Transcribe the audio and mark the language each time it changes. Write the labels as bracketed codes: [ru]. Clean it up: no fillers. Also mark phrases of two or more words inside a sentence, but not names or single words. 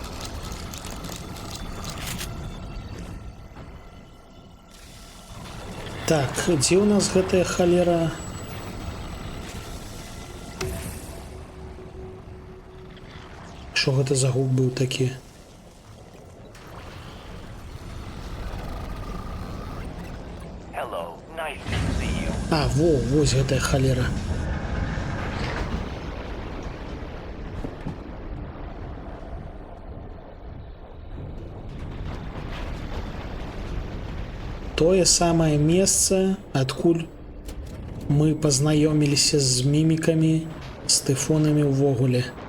[be] Так, дзе у нас гэтая халера? Що гэта за гук быў такі? [en] Hello, nice to see you. [be] А, вось гэтая халера. Тое самае месца, адкуль мы пазнаёміліся з мімікамі, з тыфонамі ўвогуле.